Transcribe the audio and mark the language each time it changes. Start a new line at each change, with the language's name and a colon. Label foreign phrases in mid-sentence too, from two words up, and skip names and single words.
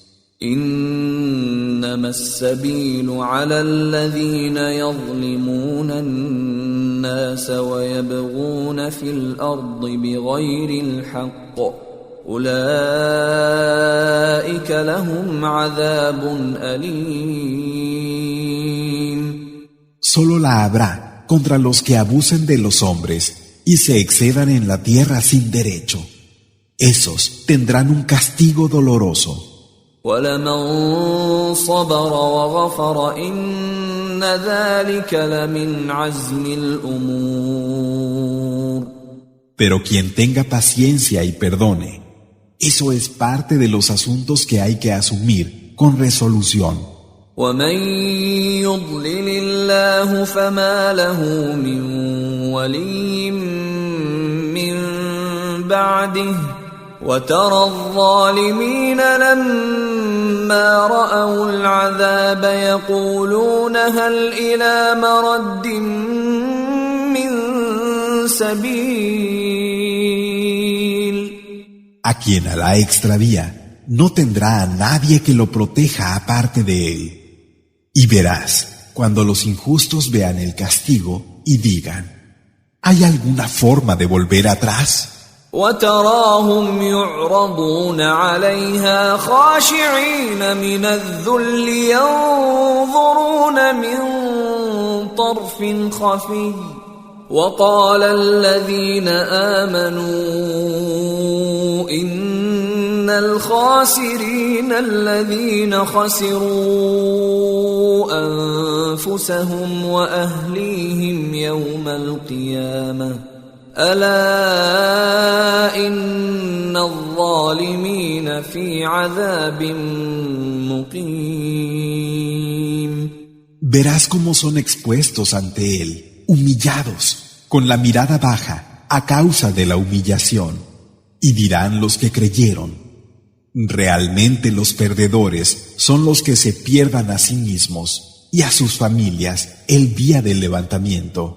Arabic: إنما السبيل على الذين يظلمون الناس ويبغون في الأرض بغير الحق أولئك لهم عذاب أليم.
Spanish: Solo la habrá contra los que abusen de los hombres y se excedan en la tierra sin derecho. Esos tendrán un castigo doloroso.
Arabic: وَلَمَنْ صَبَرَ وَغَفَرَ إِنَّ ذَلِكَ لَمِنْ عَزْمِ الْأُمُورِ.
Spanish: Pero quien tenga paciencia y perdone, eso es parte de los asuntos que hay que asumir con resolución.
Arabic: وَمَنْ يُضْلِلِ اللَّهُ فَمَا لَهُ مِنْ وَلِيٍّ مِنْ بَعْدِهِ وترى الظالمين لما رأوا العذاب يقولون هل إلى مرد من سبيل.
Spanish: A quien Alá extravía, no tendrá a nadie que lo proteja aparte de él. Y verás, cuando los injustos vean el castigo y digan: ¿Hay alguna forma de volver atrás?
Arabic: وتراهم يعرضون عليها خاشعين من الذل ينظرون من طرف خفي وقال الذين آمنوا إن الخاسرين الذين خسروا أنفسهم وأهليهم يوم القيامة ألا إن الظالمين في عذاب مقيم.
Spanish: Verás cómo son expuestos ante él, humillados, con la mirada baja, a causa de la humillación. Y dirán los que creyeron: realmente los perdedores son los que se pierdan a sí mismos y a sus familias el día del levantamiento.